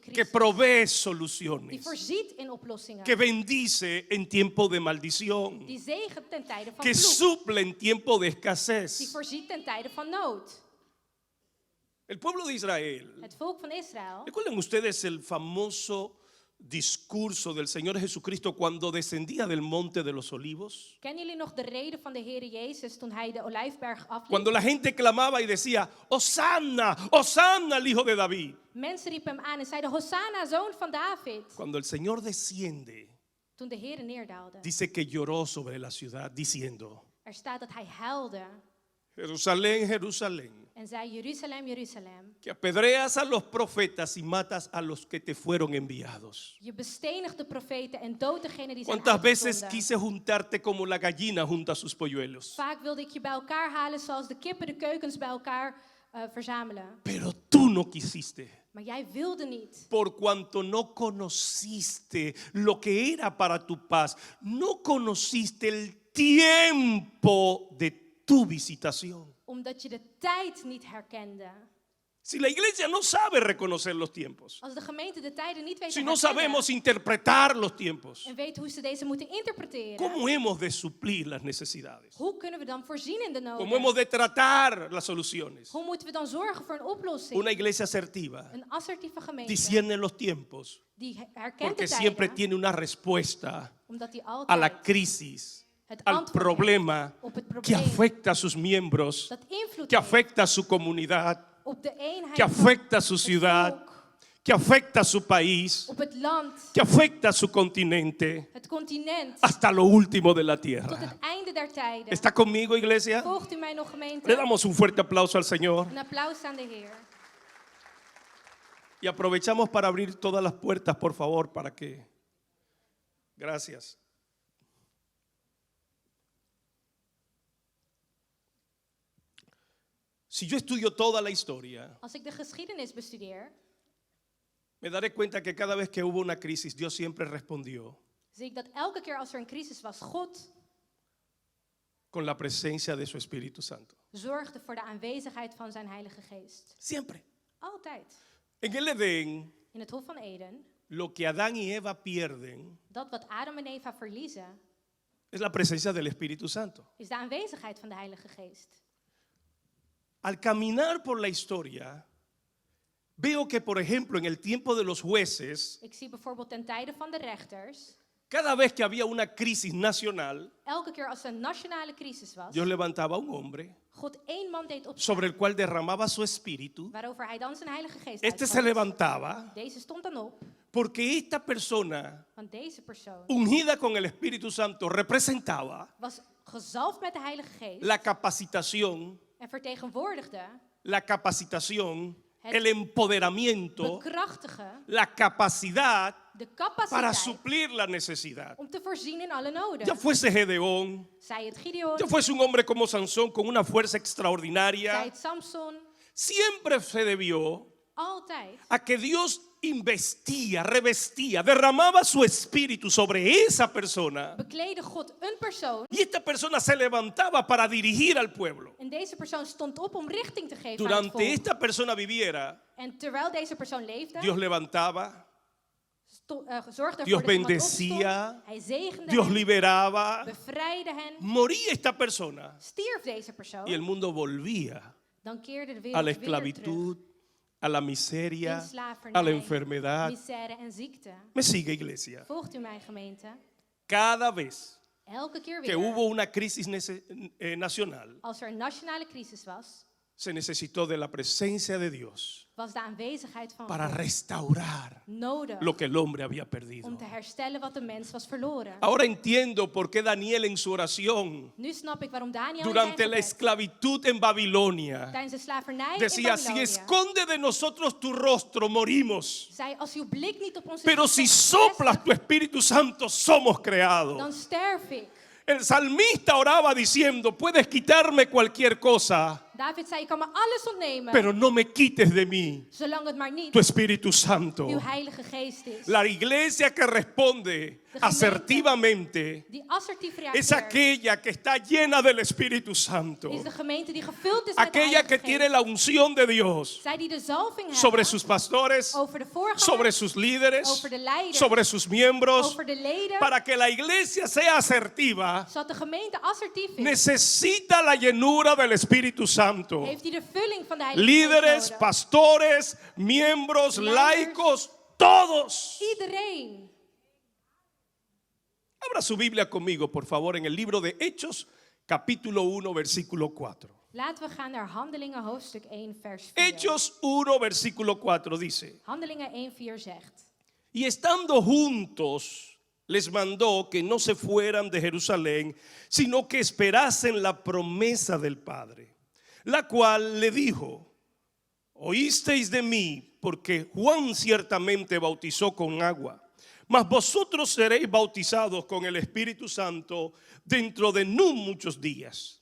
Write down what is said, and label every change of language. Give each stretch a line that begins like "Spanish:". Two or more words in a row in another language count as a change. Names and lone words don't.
Spanish: que crisis. provee
Dutch: Die
Spanish: soluciones,
Dutch: voorziet in oplossingen.
Spanish: que bendice en tiempo de maldición,
Dutch: Die zegent ten tijde van
Spanish: que
Dutch: vloek.
Spanish: suple en tiempo de
Dutch: Die
Spanish: escasez.
Dutch: voorziet ten tijde van nood.
Spanish: El pueblo de Israel,
Dutch: Het volk van Israël.
Spanish: ¿recuerdan ustedes el famoso discurso del Señor Jesucristo cuando descendía del monte de los olivos?
Dutch: Kennen jullie nog de reden van de Heer Jezus toen hij de Olijfberg afliep?
Spanish: Cuando la gente clamaba y decía, Hosanna, Hosanna al Hijo de David.
Dutch: Mensen riepen hem aan en zeiden, Hosanna, zoon van David.
Spanish: Cuando el Señor desciende,
Dutch: Toen de Heer neerdaalde.
Spanish: dice que lloró sobre la ciudad diciendo,
Dutch: Er staat dat hij huilde
Spanish: Jerusalén, Jerusalén,
Dutch: en zei, Jeruzalem, Jeruzalem.
Spanish: que apedreas a los profetas y matas a los que te fueron enviados.
Dutch: Je bestenigt de profeten en doodt degene die zijn
Spanish: ¿Cuántas veces
Dutch: uitgezonden.
Spanish: quise juntarte como la gallina junta a sus polluelos?
Dutch: Vaak wilde ik je bij elkaar halen zoals de kippen de keukens bij elkaar verzamelen.
Spanish: Pero tú no quisiste.
Dutch: Maar jij wilde niet.
Spanish: Por cuanto no conociste lo que era para tu paz, no conociste el tiempo de tu visitación.
Dutch: Omdat je de tijd niet herkende.
Spanish: Si la iglesia no sabe reconocer los tiempos,
Dutch: Als de gemeente de tijden niet weet
Spanish: si
Dutch: te
Spanish: no
Dutch: herkennen
Spanish: sabemos interpretar los tiempos,
Dutch: en weet hoe ze deze moeten interpreteren,
Spanish: ¿cómo hemos de suplir las necesidades?
Dutch: hoe kunnen we dan voorzien in de
Spanish: ¿Cómo hemos
Dutch: noden?
Spanish: de tratar las soluciones?
Dutch: Hoe moeten we dan zorgen voor een oplossing?
Spanish: Una iglesia asertiva
Dutch: Een assertieve gemeente
Spanish: discierne los tiempos
Dutch: die herkent
Spanish: porque
Dutch: de
Spanish: siempre
Dutch: tijden,
Spanish: tiene una respuesta
Dutch: omdat die
Spanish: a la
Dutch: altijd
Spanish: crisis,
Dutch: het
Spanish: al
Dutch: antwoord
Spanish: problema
Dutch: heeft op het
Spanish: que
Dutch: probleem
Spanish: afecta a sus miembros,
Dutch: dat invloed
Spanish: que
Dutch: heeft
Spanish: afecta a su comunidad,
Dutch: op de eenheid
Spanish: que
Dutch: van
Spanish: afecta a su
Dutch: het
Spanish: ciudad,
Dutch: volk,
Spanish: que afecta a su país,
Dutch: op het land,
Spanish: que afecta a su continente,
Dutch: het continent,
Spanish: hasta lo último de la
Dutch: tot
Spanish: tierra.
Dutch: het einde der tijden.
Spanish: ¿Está conmigo, iglesia?
Dutch: Volgt u mij nog, gemeente?
Spanish: Le damos un fuerte aplauso al Señor
Dutch: Een applaus aan de Heer.
Spanish: y aprovechamos para abrir todas las puertas, por favor, para que... Gracias. Si yo estudio toda la historia,
Dutch: Als ik de geschiedenis bestudeer,
Spanish: me daré cuenta que cada vez que hubo una crisis, Dios siempre respondió
Dutch: zie ik dat elke keer als er een crisis was, God
Spanish: con la presencia de su Espíritu Santo.
Dutch: zorgde voor de aanwezigheid van zijn Heilige Geest.
Spanish: Siempre.
Dutch: Altijd.
Spanish: En el Edén,
Dutch: In het Hof van Eden,
Spanish: lo que Adán y Eva pierden
Dutch: dat wat Adam en Eva verliezen,
Spanish: es la presencia del Espíritu Santo.
Dutch: is de aanwezigheid van de Heilige Geest.
Spanish: Al caminar por la historia, veo que, por ejemplo, en el tiempo de los jueces,
Dutch: Ik zie bijvoorbeeld ten tijde van de rechters,
Spanish: cada vez que había una crisis nacional,
Dutch: elke keer als er een nationale crisis was,
Spanish: Dios levantaba a un hombre
Dutch: God één man deed opstaan,
Spanish: sobre el cual derramaba su espíritu.
Dutch: waarover hij dan zijn Heilige Geest
Spanish: Este se
Dutch: uitgot.
Spanish: levantaba
Dutch: Deze stond dan op,
Spanish: porque esta persona,
Dutch: want deze persoon
Spanish: ungida con el Espíritu Santo, representaba
Dutch: was gezalfd met de Heilige Geest
Spanish: la capacitación,
Dutch: en vertegenwoordigde
Spanish: el empoderamiento,
Dutch: bekrachtigen
Spanish: la capacidad
Dutch: de
Spanish: para
Dutch: capaciteit
Spanish: suplir la necesidad.
Dutch: om te voorzien in alle noden.
Spanish: Ya fuese Gedeón,
Dutch: Zij het Gideon,
Spanish: ya fuese un hombre como Sansón con una fuerza
Dutch: zij
Spanish: extraordinaria,
Dutch: het Samson,
Spanish: siempre se debió
Dutch: altijd
Spanish: a que Dios investía, revestía, derramaba su espíritu sobre esa persona
Dutch: bekleedde God een persoon
Spanish: y esta persona se levantaba para dirigir al pueblo.
Dutch: en deze persoon stond op om richting te geven aan het
Spanish: Durante
Dutch: volk.
Spanish: esta persona viviera,
Dutch: En terwijl deze persoon leefde,
Spanish: Dios levantaba,
Dutch: zorgde
Spanish: Dios
Dutch: ervoor dat iemand
Spanish: bendecía,
Dutch: opstond. Hij zegende
Spanish: Dios
Dutch: hen,
Spanish: liberaba,
Dutch: bevrijdde hen,
Spanish: moría esta persona
Dutch: stierf deze persoon.
Spanish: y el mundo volvía
Dutch: Dan keerde de
Spanish: a
Dutch: wereld
Spanish: la
Dutch: weer terug
Spanish: esclavitud, a la
Dutch: in
Spanish: miseria, a la
Dutch: slavernij,
Spanish: enfermedad.
Dutch: misère en ziekte.
Spanish: Me sigue, iglesia.
Dutch: Volgt u mijn gemeente?
Spanish: Cada vez
Dutch: Elke keer
Spanish: que
Dutch: weer,
Spanish: hubo una crisis nacional,
Dutch: als er een nationale crisis was,
Spanish: se necesitó de la presencia de Dios
Dutch: was de aanwezigheid van
Spanish: para
Dutch: God
Spanish: restaurar
Dutch: nodig
Spanish: lo que el hombre había perdido.
Dutch: om te herstellen wat de mens was verloren.
Spanish: Ahora entiendo por qué Daniel en su oración
Dutch: Nu snap ik waarom Daniel in zijn
Spanish: durante la
Dutch: gebed,
Spanish: esclavitud en Babilonia
Dutch: tijdens de slavernij
Spanish: decía:
Dutch: in
Spanish: si
Dutch: Babylonia,
Spanish: esconde de nosotros tu rostro, morimos.
Dutch: zei: als uw blik niet op ons
Spanish: Pero si soplas tu Espíritu Santo, somos creados.
Dutch: dan sterf ik.
Spanish: El salmista oraba diciendo: puedes quitarme cualquier cosa,
Dutch: David zei: je kan me alles ontnemen,
Spanish: pero no me quites de mí
Dutch: zolang het maar niet
Spanish: tu Espíritu Santo.
Dutch: uw Heilige Geest is.
Spanish: La iglesia que responde asertivamente
Dutch: Die assertief
Spanish: es
Dutch: reageert,
Spanish: aquella que está llena del Espíritu Santo,
Dutch: is de gemeente die gevuld is met de
Spanish: aquella
Dutch: Heilige
Spanish: que tiene
Dutch: Geest.
Spanish: la unción de Dios
Dutch: Zij die de zalving
Spanish: sobre
Dutch: hebben
Spanish: sus pastores,
Dutch: over de voorgangers,
Spanish: sobre sus líderes,
Dutch: over de leiders,
Spanish: sobre sus miembros,
Dutch: over de leden,
Spanish: para que la iglesia sea asertiva.
Dutch: zodat de gemeente assertief is.
Spanish: Necesita la llenura del Espíritu Santo.
Dutch: Heeft hij de vulling van de Heilige
Spanish: Líderes,
Dutch: Geest nodig.
Spanish: pastores, miembros,
Dutch: Leiders.
Spanish: laicos, todos.
Dutch: Iedereen.
Spanish: Abra su Biblia conmigo, por favor, en el libro de Hechos, capítulo 1, versículo 4.
Dutch: Laten we gaan naar Handelingen hoofdstuk 1 vers 4.
Spanish: Hechos 1, versículo 4 dice:
Dutch: Handelingen 1:4 zegt:
Spanish: y estando juntos, les mandó que no se fueran de Jerusalén, sino que esperasen la promesa del Padre, la cual le dijo: oísteis de mí, porque Juan ciertamente bautizó con agua, mas vosotros seréis bautizados con el Espíritu Santo dentro de no muchos días.